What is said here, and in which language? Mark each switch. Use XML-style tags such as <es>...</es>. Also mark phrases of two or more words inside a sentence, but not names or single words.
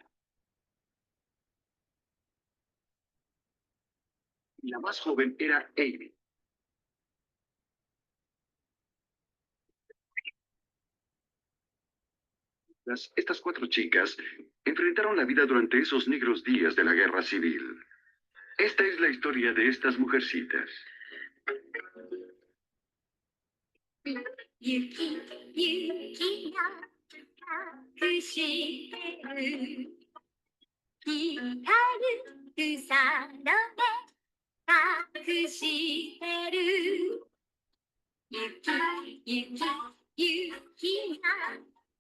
<es>Y la más joven era Amy. Estas cuatro chicas enfrentaron la vida durante esos negros días de la guerra civil. Esta es la historia de estas mujercitas.</es> <ja>雪雪が隠してる光る草の根隠してる雪雪雪が</ja>